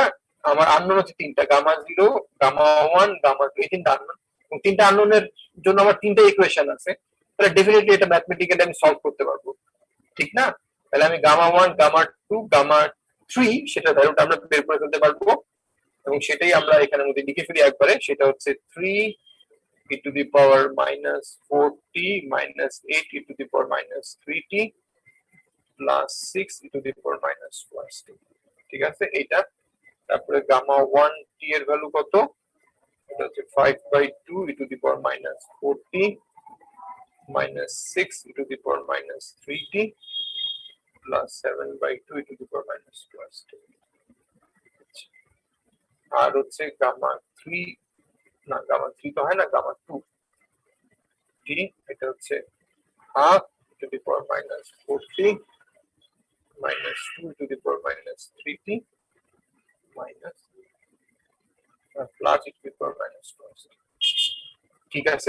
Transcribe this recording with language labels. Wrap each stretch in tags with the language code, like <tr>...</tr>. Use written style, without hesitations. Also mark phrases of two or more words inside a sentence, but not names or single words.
<bn>আমার আননোন হচ্ছে তিনটা, গামা 0, গামা 1, গামা 2, এই তিনটা আননোন। এবং তিনটা আননোনের জন্য আমার তিনটা ইকুয়েশন আছে, তাহলে ডেফিনেটলি এটা ম্যাথমেটিক্যালি আমি সলভ করতে পারবো, ঠিক না? তাহলে আমি গামা 1, গামা 2, গামা 3 সেটা ভ্যালুটা আমরা বের করে ফেলতে পারবো, এবং সেটাই আমরা এখানের মধ্যে লিখে ফেলি একবারে। সেটা হচ্ছে</bn> <en>3 e to the power -4t -8 e to the power -3t plus 6 e to the power -12t,</en> <bn>ঠিক আছে? এটা তারপরে গামা 1 t এর ভ্যালু কত? এটা হচ্ছে</bn> <en>5/2 e to the power -4t -6 e to the power -3t plus 7/2 e to the power -12t।</en> <bn>আর হচ্ছে গামা 3, না গামা 3 তো হয় না, গামা 2 টি, এটা হচ্ছে</bn> <en>half to the power -4t -2 to the power -3t minus plus to the power -12t,</en> <bn>ঠিক আছে?</bn>